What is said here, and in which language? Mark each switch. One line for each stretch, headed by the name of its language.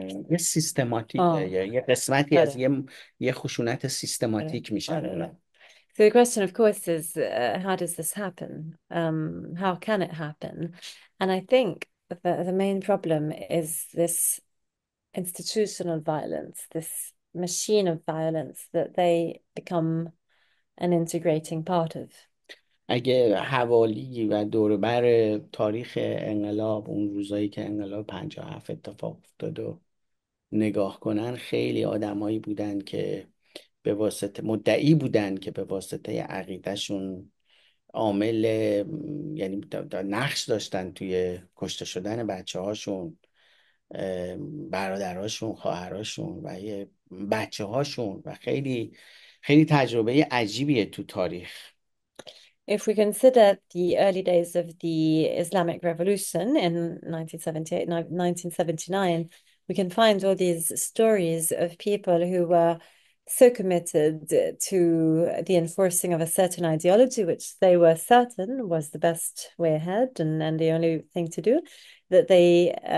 Persian: یه سیستماتیکه، یه قسمتی از یه خشونت سیستماتیک میشن.
English: So the question, of course, is how does this happen? How can it happen? And I think the main problem is this institutional violence, this machine of violence that they become an integrating part of.
Persian: اگه حوالی و دوربر تاریخ انقلاب، اون روزایی که انقلاب 57 اتفاق افتاد و نگاه کنن، خیلی آدمایی بودن که به واسطه مدعی بودن که به واسطه عقیدهشون عامل، یعنی نقش داشتن توی کشته شدن بچه هاشون، برادرهاشون، خواهراشون و بچه هاشون و خیلی خیلی تجربه عجیبیه تو تاریخ.
English: If we consider the early days of the Islamic Revolution in 1978, 1979, we can find all these stories of people who were so committed to the enforcing of a certain ideology, which they were certain was the best way ahead and the only thing to do, that they